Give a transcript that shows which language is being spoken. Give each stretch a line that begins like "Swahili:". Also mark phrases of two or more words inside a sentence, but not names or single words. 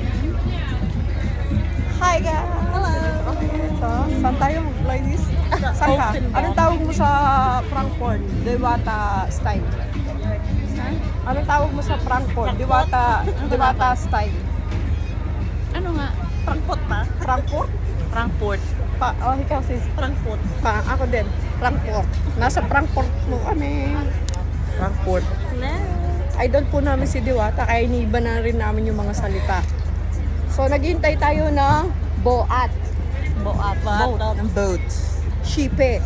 English: Hi guys.
Filipino: Hello. So, saan tayo ladies? Saan ka? Anong tawag mo sa Frankfurt? Diwata style. Anong tawag mo sa Frankfurt? Diwata style. Ano nga? Frankfurt pa? Frankfurt? Frankfurt. Oh, ikaw sis. Frankfurt. Ako din. Frankfurt. Nasa Frankfurt mo kami. Frankfurt. Idol po namin si Diwata, kaya iniiba na rin namin yung mga salita. So, naghihintay tayo ng boat. Boat. Shipe.